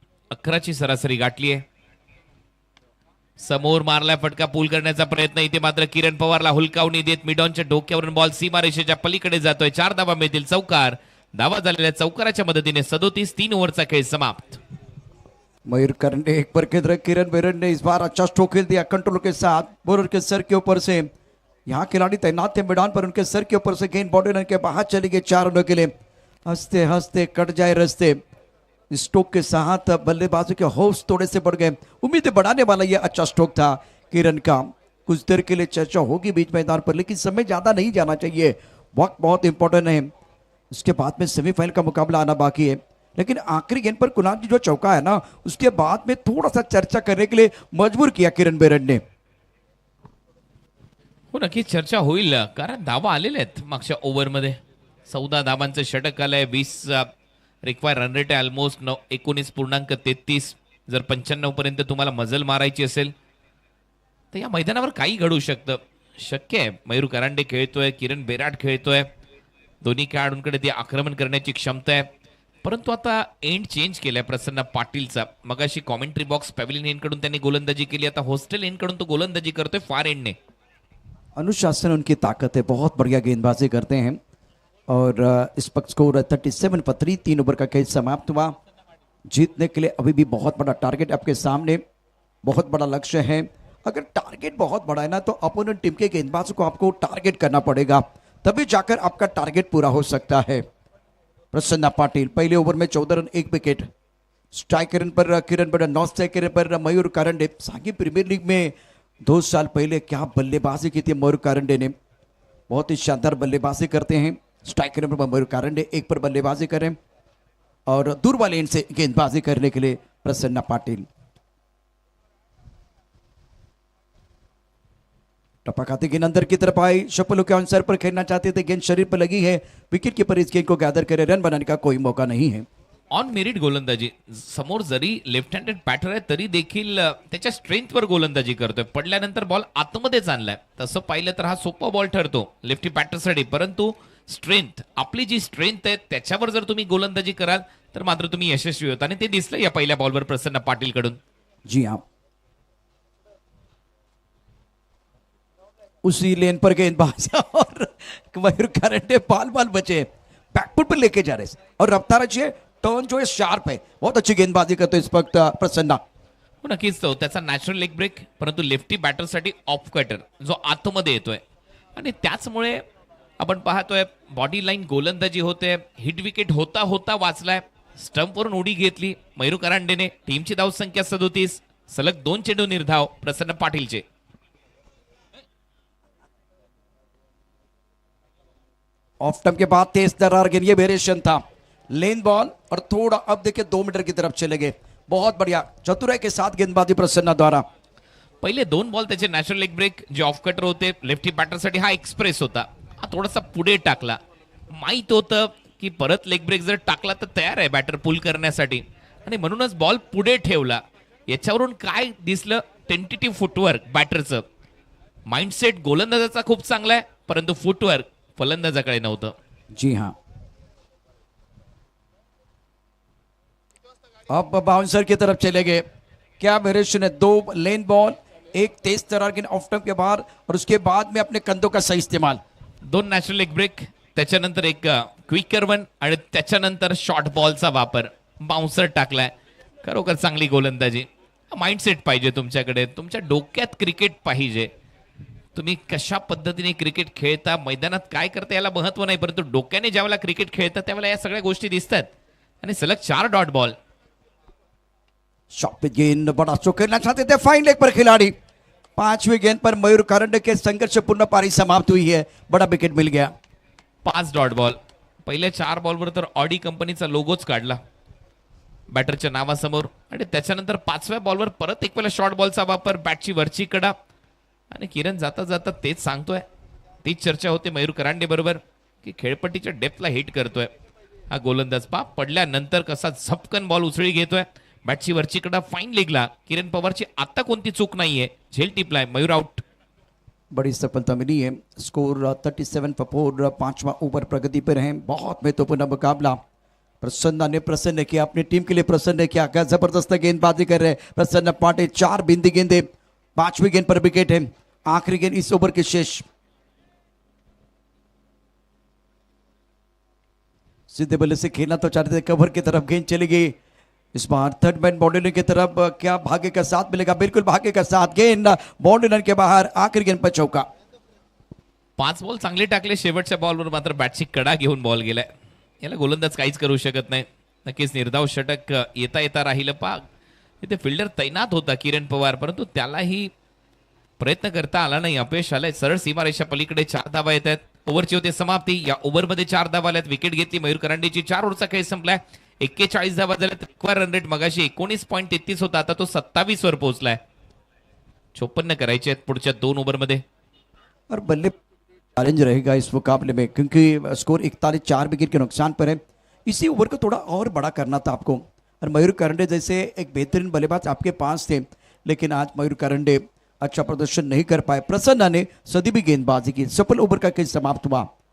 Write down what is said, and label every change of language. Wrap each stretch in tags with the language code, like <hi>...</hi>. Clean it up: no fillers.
<mr>11ची सरासरी गाठली आहे. समोर मारलाय फटका, पूल करण्याचा प्रयत्न, इथे मात्र किरण पवारला हुलकावणी देत मिडॉनच्या डोक्यावरून बॉल सीमारेषेच्या पलीकडे जातोय. 4 धावा मिळतील. चौकार. धावा झालेल्या चौकाराच्या मदतीने 37 3 ओव्हरचा खेळ समाप्त.</mr> <hi>मयूर कांडे एक पर की तरह किरण बेरड ने इस बार अच्छा स्ट्रोक खेल दिया कंट्रोल के साथ, बॉलर के सर के ऊपर से। यहाँ खिलाड़ी तैनात थे मैदान पर, उनके सर के ऊपर से गेंद बाउंड्री लाइन के बाहर चली गई 4 रनों के लिए। हंसते हंसते कट जाए रस्ते। स्ट्रोक के साथ बल्लेबाजों के हौस थोड़े से बढ़ गए। उम्मीदें बढ़ाने वाला ये अच्छा स्ट्रोक था किरण का। कुछ देर के लिए चर्चा होगी बीच मैदान पर, लेकिन समय ज्यादा नहीं जाना चाहिए, वक्त बहुत इंपॉर्टेंट है। उसके बाद में सेमीफाइनल का मुकाबला आना बाकी है, लेकिन आखिरी गेंद पर कुणाल की जो चौका है ना, उसके बाद में थोड़ा सा चर्चा करने के लिए मजबूर किया किरण बेरड ने।</hi> <mr>हो, नक्की चर्चा होईल, कारण धावा आलेल्या आहेत मागच्या ओव्हरमध्ये. 14 धावांचं षटक आलंय. 20 रिक्वायर रन रेट आहे ऑलमोस्ट 19.33. जर 95 पर्यंत तुम्हाला मजल मारायची असेल तर या मैदानावर काही घडू शकतं. शक्य आहे. मयूर कांडे खेळतोय, किरण बेराड खेळतोय, दोन्ही खेळाडूंकडे ती आक्रमण करण्याची क्षमता आहे, परंतु आता एंड चेंज केलाय प्रसन्न पाटीलचा. मगाशी कॉमेंट्री बॉक्स पॅव्हिलियन एंड कडून त्यांनी गोलंदाजी केली, आता हॉस्टेल एंड कडून तो गोलंदाजी करतोय फार एंडने.</mr> <hi>अनुशासन उनकी ताकत है, बहुत बढ़िया गेंदबाजी करते हैं। और इस वक्त स्कोर 37 पर 3 ओवर का खेल समाप्त हुआ। जीतने के लिए अभी भी बहुत बड़ा टारगेट आपके सामने, बहुत बड़ा लक्ष्य है। अगर टारगेट बहुत बड़ा है ना, तो अपोनेंट टीम के गेंदबाजों को आपको टारगेट करना पड़ेगा, तभी जाकर आपका टारगेट पूरा हो सकता है। प्रसन्न पाटिल पहले ओवर में 14 रन 1 विकेट। स्ट्राइक रन पर किरण बेरड, नॉन स्ट्राइक रन पर मयूर कांडे। सांगी प्रीमियर लीग में 2 साल पहले क्या बल्लेबाजी की थी मयूर कांडे ने, बहुत ही शानदार बल्लेबाजी करते हैं। स्ट्राइक रन पर मयूर कांडे 1 पर बल्लेबाजी करें और दूर वाले एंड से गेंदबाजी करने के लिए प्रसन्न पाटिल। टप्पा खाते गेंद अंदर की तरफ आई, शपलों के आंसर पर खेलना चाहते थे, गेंद शरीर पर लगी है। विकेट कीपर इस गेंद को गैदर करे, रन बनाने का कोई मौका नहीं है।</hi> <mr>ऑन मेरिट गोलंदाजी. समोर जरी लेफ्ट हँडेड बॅटर आहे तरी देखील त्याच्या स्ट्रेंथवर गोलंदाजी करतोय. पडल्यानंतर बॉल आतमध्येच आणलाय. तसं पाहिलं तर हा सोपा बॉल ठरतो लेफ्टी बॅटरसाठी, परंतु स्ट्रेंथ, आपली जी स्ट्रेंथ आहे त्याच्यावर जर तुम्ही गोलंदाजी कराल तर मात्र तुम्ही यशस्वी होता, आणि ते दिसलं या पहिल्या बॉलवर प्रसन्न पाटील कडून.</mr> <hi>जी हाँ, उसी लेन पर गेंदबाज और मयूर करंडे बाल बाल बचे, बैकफुट पर लेके जा रहे हैं और रफ्तार अच्छी है, टर्न जो है शार्प है, बहुत अच्छी गेंदबाजी करते इस वक्त प्रसन्ना.</hi> <mr>हो, नक्कीच तो त्याचा नॅचरल लेग ब्रेक, परंतु लेफ्टी बॅटरसाठी ऑफ कटर जो आतमध्ये येतोय, आणि त्याचमुळे आपण पाहतोय बॉडी लाईन गोलंदाजी होते. हिट विकेट होता होता वाचलाय. स्टंपवरून उडी घेतली मयूर करांडेने. टीमची धावसंख्या 37, सलग 2 चेंडू निर्धाव प्रसन्न पाटीलचे.</mr> <hi>ऑफ टर्म के बाद तेज दरार गिर, ये वेरिएशन था, लेन बॉल और थोड़ा अब देखिए 2 मीटर की तरफ चले गए. बहुत बढ़िया चतुराई के साथ गेंदबाजी प्रसन्ना द्वारा.</hi> <mr>पहिले 2 बॉल त्याचे नॅचरल लेग ब्रेक जे ऑफ कटर होते लेफ्टी बॅटरसाठी, हा एक्सप्रेस होता, हा थोडासा पुढे टाकला. माहित होतं की परत लेग ब्रेक जर टाकला तर तयार आहे बॅटर पुल करण्यासाठी, आणि म्हणूनच बॉल पुढे ठेवला. याच्यावरून काय दिसलं, टेंटेटिव्ह फुटवर्क बॅटरचं. माइंडसेट गोलंदाजाचा खूप चांगला आहे, परंतु फुटवर्क फलंदाजाकडे नव्हतं.</mr> <hi>जी हाँ, अब बाउंसर की तरफ चले गए. क्या वेरिएशन है, 2 लेन बॉल, एक तेज तरार गेंद ऑफ टर्म के बाहर और उसके बाद में अपने कंधों का सही इस्तेमाल.</hi> <mr>2 नॅचरल लेग ब्रेक, त्याच्यानंतर एक क्विकर वन, आणि त्याच्यानंतर शॉर्ट बॉलचा वापर. बाउन्सर टाकलाय. खरोखर चांगली गोलंदाजी. माइंडसेट पाहिजे तुमच्याकडे, तुमच्या डोक्यात क्रिकेट पाहिजे. तुम्ही कशा पद्धतीने क्रिकेट खेळता, मैदानात काय करता याला महत्व नाही, परंतु डोक्याने ज्यावेळेला क्रिकेट खेळता त्यावेळेला या सगळ्या गोष्टी दिसतात. आणि सलग 4 डॉट बॉल.</mr> <hi>शॉट पे गेंद बड़ा स्ट्रोक खेलना चाहते थे, फाइन लेग पर खिलाड़ी. 5वीं गेंद पर मयूर करंडे के संघर्षपूर्ण पारी समाप्त हुई है, बड़ा विकेट मिल गया.</hi> <mr>5 डॉट बॉल. पहिल्या 4 बॉलवर तर ऑडी कंपनीचा लोगोच काढला बॅटरच्या नावासमोर, आणि त्याच्यानंतर 5व्या बॉलवर परत एक वेळा शॉर्ट बॉलचा वापर, बॅटची वरची कडा. आणि किरण जाता जाता तेच सांगतोय, तीच चर्चा होते मयूर करांडे बरोबर की खेळपट्टीच्या डेप्थला हिट करतोय हा गोलंदाज. पडल्यानंतर कसा झपकन बॉल उचळी घेतोय, बॅटची वरची कडा, फाईन लेगला. किरण पवारची आता कोणती चूक नाहीये, झेल टिपलाय, मयूर आउट.</mr> <hi>बड़ी सफलता मिली है. स्कोर 37 पर 4, 5वां ओवर प्रगति पर है. बहुत महत्वपूर्ण मुकाबला. प्रसन्ना ने प्रसन्न किया, अपनी टीम के लिए प्रसन्न किया. क्या जबरदस्त गेंदबाजी कर रहे हैं प्रसन्न पाटिल. 4 बिंदी गेंदे, 5वीं गेंद पर विकेट है. आखिरी गेंद इस ओवर के शेष. सीधे बल्ले से खेलना तो चाहते थे, कवर की तरफ गेंद चली गई. इस बार थर्ड मैन बाउंड्री की तरफ, क्या भाग्य का साथ मिलेगा, बिल्कुल भाग्य का साथ. गेंद बाउंड्री के बाहर, आखिरी गेंद पर चौका.</hi> <mr>5 बॉल चांगले टाकले, शेवटच्या बॉलवर मात्र बॅटची कडा घेऊन बॉल गेलाय. याला गोलंदाज काहीच करू शकत नाही. नक्कीच निर्धाव षटक येता येता राहिलं. इथे फिल्डर तैनात होता किरण पवार, परंतु त्यालाही प्रयत्न करता आला नाही, अपयश आलंय. सरळ सीमारेषा पलीकडे 4 धावा येत आहेत. ओव्हरची होते समाप्ती. या ओव्हरमध्ये 4 धावा आल्यात. विकेट घेतली मयूर करांडेची. 4 ओव्हरचा खेळ संपलाय. 41 धावा झाल्यात. रिक्वायर रन रेट मगाशी 19.33 होता, आता तो 27 वर पोहोचलाय. 54 करायचे आहेत पुढच्या 2 ओव्हरमध्ये.</mr> <hi>और बल्ले चैलेंज रहेगा इस मुकाबले में, क्योंकि स्कोर 41, 4 विकेट के नुकसान पर है. इसी ओवर को थोड़ा और बड़ा करना था आपको. और मयूर करंडे जैसे एक बेहतरीन बल्लेबाज आपके पास थे, लेकिन आज मयूर करंडे अच्छा प्रदर्शन नहीं कर पाए. प्रसन्ना ने सदी गेंदबाजी की. सफल ओवर का खेल समाप्त हुआ.</hi>